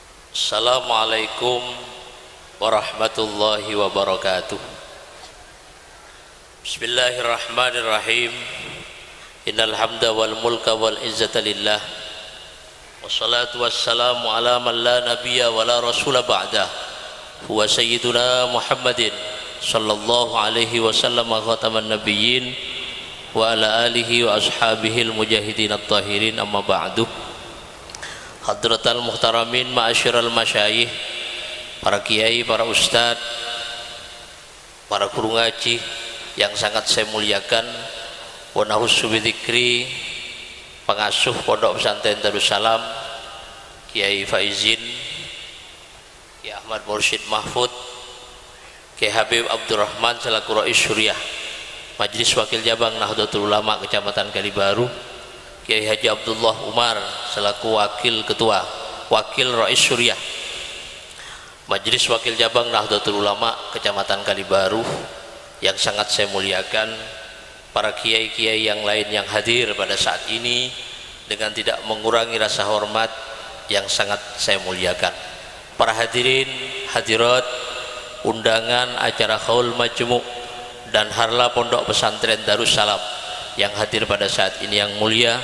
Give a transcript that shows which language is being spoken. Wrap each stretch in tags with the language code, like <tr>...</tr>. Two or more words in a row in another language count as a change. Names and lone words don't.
<ar>السلام عليكم ورحمة الله وبركاته. بسم الله الرحمن الرحيم. إن الحمد والملك والعزة لله. والصلاة والسلام على من لا نبي ولا رسول بعده. هو سيدنا محمد صلى الله عليه وسلم خاتم النبيين وعلى آله وأصحابه المجاهدين الطاهرين، أما بعد. حضرات المحترمين، معاشر المشايخ,</ar> <id>para kiai, para ustadz, para guru ngaji yang sangat saya muliakan,</id> <ar>ونخص بالذكر,</ar> <id>pengasuh Pondok Pesantren Darussalam, Kiai Faizin, Kiai Ahmad Mursyid Mahfud, Kiai Habib Abdurrahman selaku Rais Syuriah, Majelis Wakil Cabang Nahdlatul Ulama Kecamatan Kalibaru, Kiai Haji Abdullah Umar selaku Wakil Ketua, Wakil Rais Syuriah, Majelis Wakil Cabang Nahdlatul Ulama Kecamatan Kalibaru yang sangat saya muliakan, para kiai-kiai yang lain yang hadir pada saat ini dengan tidak mengurangi rasa hormat yang sangat saya muliakan, para hadirin hadirat undangan acara Haul Majmu' dan Harla Pondok Pesantren Darussalam yang hadir pada saat ini yang mulia.</id>